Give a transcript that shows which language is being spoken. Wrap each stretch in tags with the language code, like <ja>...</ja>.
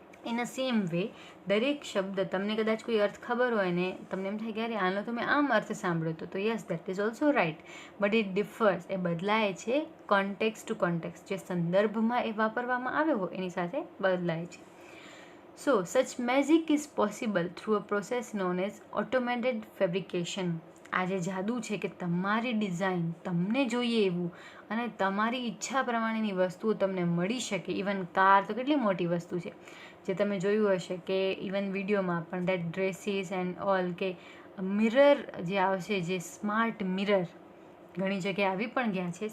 <en>in a same way</en> <gu>દરેક શબ્દ તમને કદાચ કોઈ અર્થ ખબર હોય ને તમને એમ થાય કે અરે આનો તો મેં આમ અર્થ સાંભળ્યો હતો, તો</gu> <en>yes that is also right, but it differs,</en> <gu>એ બદલાય છે</gu> <en>Context to context.</en> <gu>જે સંદર્ભમાં એ વાપરવામાં આવ્યો હોય એની સાથે બદલાય છે.</gu> <en>So, such magic is possible through a process known as automated fabrication.</en> <gu>આ જે જાદુ છે કે તમારી ડિઝાઇન તમને જોઈએ એવું અને તમારી ઈચ્છા પ્રમાણેની વસ્તુઓ તમને મળી શકે. ઇવન કાર તો કેટલી મોટી વસ્તુ છે જે તમે જોયું હશે કે ઇવન વિડીયોમાં પણ</gu> <en>that dresses and all,</en> <gu>કે મિરર જે આવશે, જે સ્માર્ટ મિરર ઘણી જગ્યાએ આવી પણ ગયા છે.</gu>